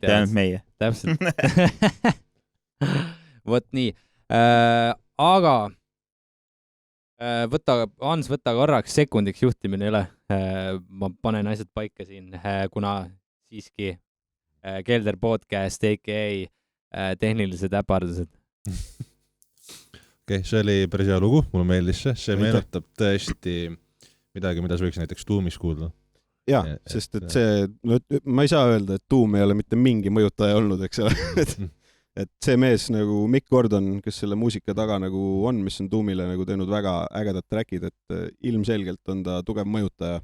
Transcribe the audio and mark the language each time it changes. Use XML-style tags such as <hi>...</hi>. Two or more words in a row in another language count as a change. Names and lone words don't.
<et>mitte teavad. Mitte ainult meie. Täpselt. Vot nii. Aga Hans, võta korraks sekundiks juhtimine üle. Ma panen asjad paika siin, kuna siiski Kelder podcast, a.k.a. Tehnilised äpardused. Okei, see oli päris hea lugu, mulle meeldis see meenutab tõesti midagi, mida sa võiks näiteks Doomis kuulda. Jaa, sest et see, ma ei saa öelda, et Doom ei ole mitte mingi mõjutaja olnud, eks ole. Et see mees nagu Mick Gordon, kes selle muusika taga nagu on, mis on Doomile nagu teinud väga ägedad trackid, et ilmselgelt on ta tugev mõjutaja.</et>